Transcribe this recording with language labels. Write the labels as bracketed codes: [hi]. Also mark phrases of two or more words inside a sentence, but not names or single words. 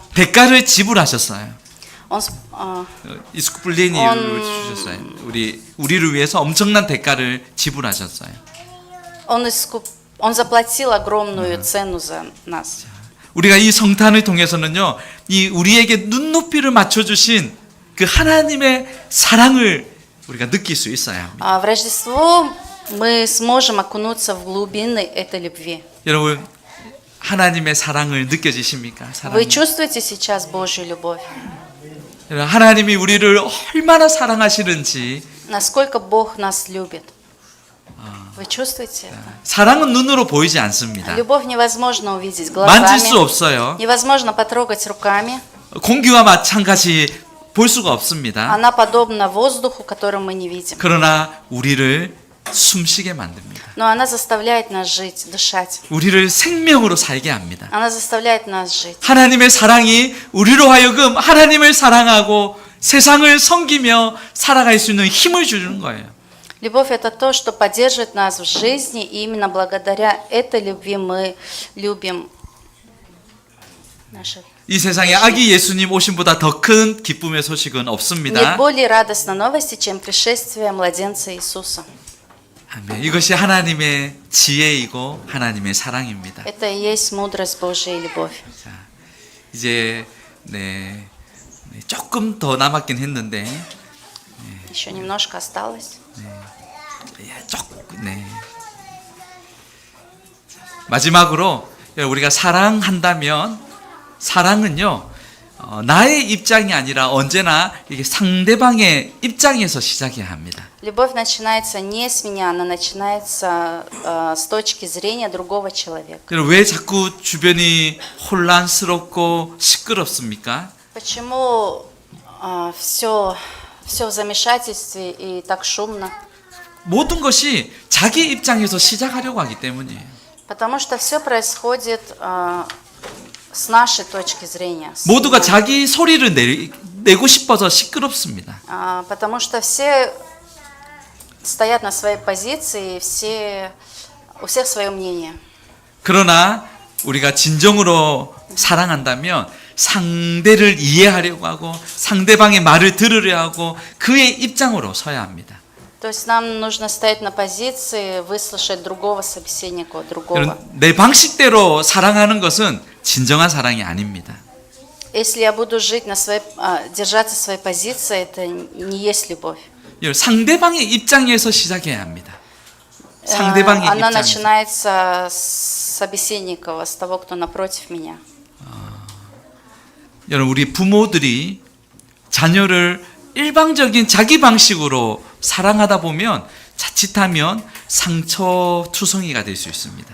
[ko] 대가를 지불하셨어요. [ru] Он, [ko] 이스쿠플리니를 주셨어요. 우리를 위해서 엄청난 대가를 지불하셨어요. [ru] Он заплатил огромную цену за нас. [ko] 우리가 이 성탄을 통해서는요, 이 우리에게 눈높이를 맞춰 주신 그 하나님의 사랑을 우리가 느낄 수 있어요. [ru] В Рождество мы сможем окунуться в глубины этой любви. [ko] 여러분 하나님의 사랑을 느껴지십니까? [ru] Вы чувствуете сейчас Божью любовь? [ko] 하나님이 우리를 얼마나 사랑하시는지. [ru] Насколько Бог нас любит? Вы чувствуете это? [ko] 사랑은 눈으로 보이지 않습니다. [ru] Любовь невозможно увидеть [ko] 만질 수 [ru] глазами. [ko] 없어요. [ru] Невозможно потрогать руками. [ko] 공기와 마찬가지 볼 수가 없습니다. [ru] Она подобна воздуху, который мы не видим. [ko] 그러나 우리를 숨쉬게 만듭니다. [ru] Но она заставляет нас жить, дышать. [ko] 우리를 생명으로 살게 합니다. [ru] Она заставляет нас жить. [ko] 하나님의 사랑이 우리로 하여금 하나님을 사랑하고 세상을 섬기며 살아갈 수 있는 힘을 주는 거예요. [ru] Любовь – это то, что поддерживает нас в жизни, и именно благодаря этой любви мы любим наших. [ko] 이 세상에 아기 예수님 오심보다 더 큰 기쁨의 소식은 [ru] Нет [ko] 없습니다. [ru] более радостной новости, чем пришествие младенца Иисуса. [ko] 아멘. 이것이 하나님의 지혜이고 하나님의 사랑입니다. [ru] Это и есть мудрость Божия и любовь. [ko] 자, 이제 조금 더 남았긴 했는데 [ru] Еще немножко осталось. [ko] 마지막으로 우리가 사랑한다면 사랑은요, 나의 입장이 아니라 언제나 이게 상대방의 입장에서 시작해야 합니다. [ru] Любовь начинается не с меня, она начинается с точки зрения другого человека. [ko] 여러분, 왜 자꾸 주변이 혼란스럽고 시끄럽습니까? [ru] Почему все в замешательстве и так шумно? [ko] 모든 것이 자기 입장에서 시작하려고 하기 때문이에요. [ru] Потому что все происходит с нашей точки зрения. [ko] 모두가 자기 소리를 내고 싶어서 시끄럽습니다. [ru] Потому что все стоят на своей позиции, у всех свое мнение. [ko] 그러나 우리가 진정으로 사랑한다면 상대를 이해하려고 하고 상대방의 말을 들으려 하고 그의 입장으로 서야 합니다. [ru] То есть нам нужно стоять на позиции, выслушать другого собеседника, другого. [ko] 내 방식대로 사랑하는 것은 진정한 사랑이 아닙니다. [ru] Если я буду жить держаться своей позиции, это не есть любовь. [ko] 상대방의 입장에서 시작해야 합니다. 상대방의 [ru] Она [ko] 입장에서. [ru] начинается с собеседника, с того, кто напротив меня. [ko] 여러분, 우리 부모들이 자녀를 일방적인 자기 방식으로 사랑하다 보면 자칫하면 상처투성이가 될 수 있습니다.